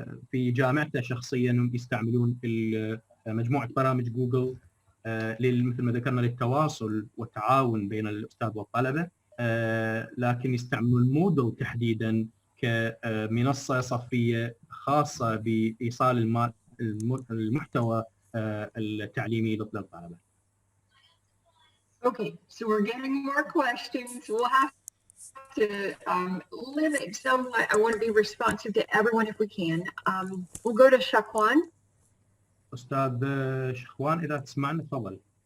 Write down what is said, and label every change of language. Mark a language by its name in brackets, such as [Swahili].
[Arabic] في جامعته شخصيا يستعملون مجموعة برامج جوجل مثل ما ذكرنا للتواصل والتعاون بين الأستاذ والطلبة، لكن يستعملون مودل تحديدا كمنصة صفية خاصة بإيصال المحتوى التعليمي للطلبة. [English] Okay, so we're getting more questions. We'll have to limit somewhat. I want to be responsive to everyone if we can. We'll go to Shakwan. [Arabic] أستاذ شخوان إذا تسمعنا تفضل.